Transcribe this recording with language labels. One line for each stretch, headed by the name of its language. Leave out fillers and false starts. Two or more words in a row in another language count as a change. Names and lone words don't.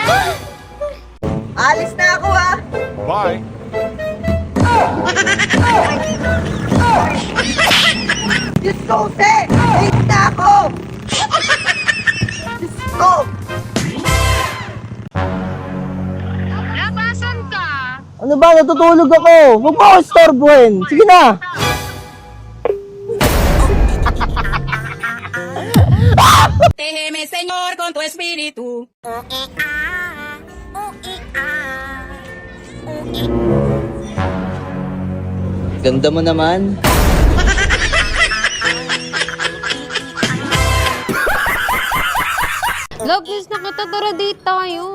Filipino: Alis na ako, ha? Diyos ko, Jose! Late na ako! Diyos ko! Labasan ka! Ano ba? Natutulog ako! Huwag mo ako istorbohin! Sige na!
Spanish: Déjeme, Señor, con tu espíritu.
Filipino: Ganda mo naman. Love, love, miss na kita. Tara, date tayo.